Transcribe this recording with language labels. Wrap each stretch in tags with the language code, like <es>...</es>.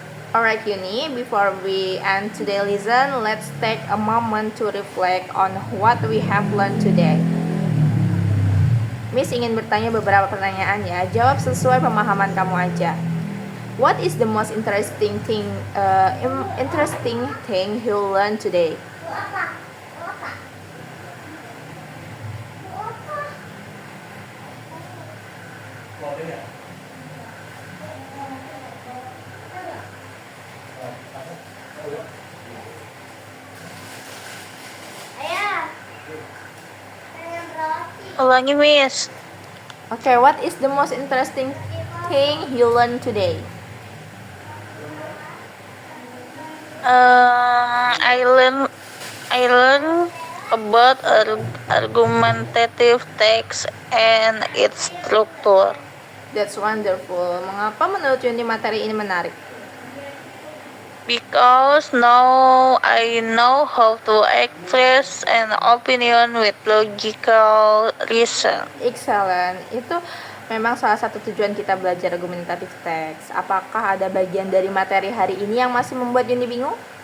<en>Alright Yuni, before we end today's lesson, let's take a moment to reflect on what we have learned today.</en> <id>Miss ingin bertanya beberapa pertanyaan ya, jawab sesuai pemahaman kamu aja.</id> <en>What is the most interesting thing you learned today?</en> <id>Ulangi, Miss.</id> <en>Okay, what is the most interesting thing you learned today? I learn about argumentative text and its structure. That's wonderful.</en> <id>Mengapa menurut Yuni materi ini menarik?</id> <en>Because now I know how to express an opinion with logical reason. Excellent.</en> <id>Itu memang salah satu tujuan kita belajar argumentative text. Apakah ada bagian dari materi hari ini yang masih membuat Yuni bingung?</id>